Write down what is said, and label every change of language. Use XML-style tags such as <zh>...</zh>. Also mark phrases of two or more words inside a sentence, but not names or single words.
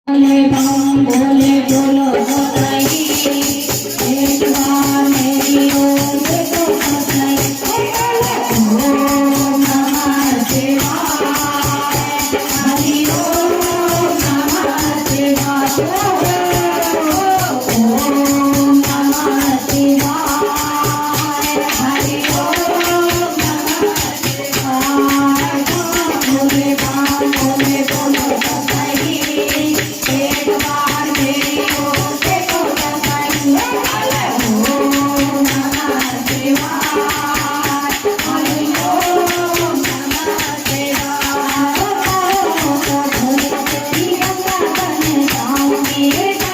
<hi>भोले बम भोले बोलो बताइए एक बार मेरी ओर देखो बताइए</hi> <sa>ओम नमः शिवाय हरि ओम नमः शिवाय ओम नमः शिवाय हरि ओम नमः शिवाय</sa> <hi>भोले बम भोले बोलो बताइए एक बार मेरी ओर देखो बताइए</hi> <sa>ओम नमः शिवाय हरि ओम नमः शिवाय</sa> <hi>भोले तेरी गंगा बन जाऊंगी</hi>